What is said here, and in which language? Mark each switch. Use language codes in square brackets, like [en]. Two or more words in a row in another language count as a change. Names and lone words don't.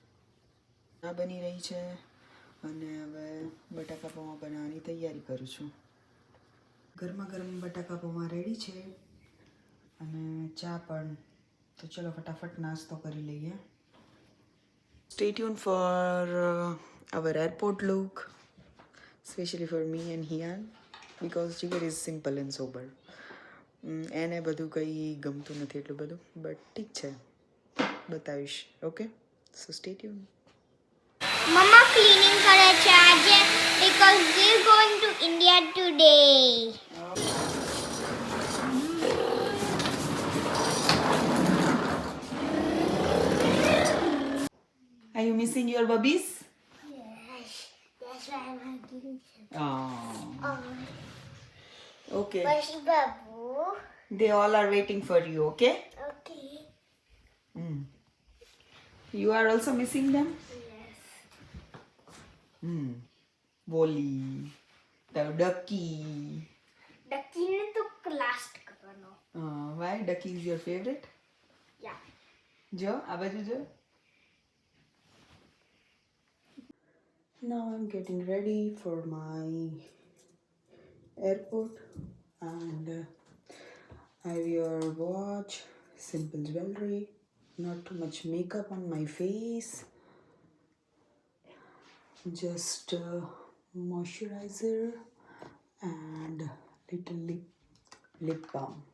[gu] આ બની રહી છે અને હવે બટાકા પૌવા બનાવવાની તૈયારી કરું છું. ગરમા ગરમ બટાકા પૌવા રેડી છે અને ચા પણ. તો ચલો ફટાફટ નાસ્તો કરી લઈએ. [en] stay tune for our airport look, especially for me and Hian, because Jigar is simple and sober. [gu] એને બધું કંઈ ગમતું નથી એટલું બધું, બટ ઠીક છે, બતાવીશ. [en] okay, so stay tune. [gu] મમ્મા ક્લીનિંગ કરે છે આજે [en] because we are going to India today. Are you missing your babies? Yes, that's why I'm hugging him. Oh. Okay. Where's Babu? They all are waiting for you, okay? Okay. You are also missing them? Yes. Wally, the ducky. [hi] Ducky ने तो last करना. [en] Why? Ducky is your favorite? Yeah. [gu] Jo, આ બાજુ જો. [en] Now I'm getting ready for my airport and I wear watch, simple jewelry, not too much makeup on my face, just moisturizer and little lip balm.